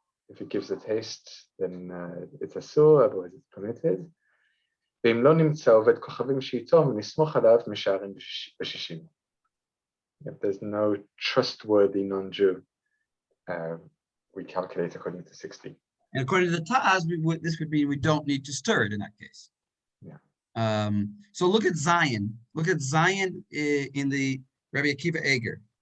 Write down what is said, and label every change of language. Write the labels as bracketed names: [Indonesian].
[English] If it gives a taste, then it's asur, otherwise it's permitted. [Hebrew] ואם לא נמצא עובד כוכבים שאיתו, ונסמוך עליו, משערים ב-60. [English] If there's no trustworthy non-Jew, we calculate according to 60. And according to the Taz, this would mean we don't need to stir it in that case. Yeah. So look at Zion. Look at Zion in the Rabbi Akiva Eger.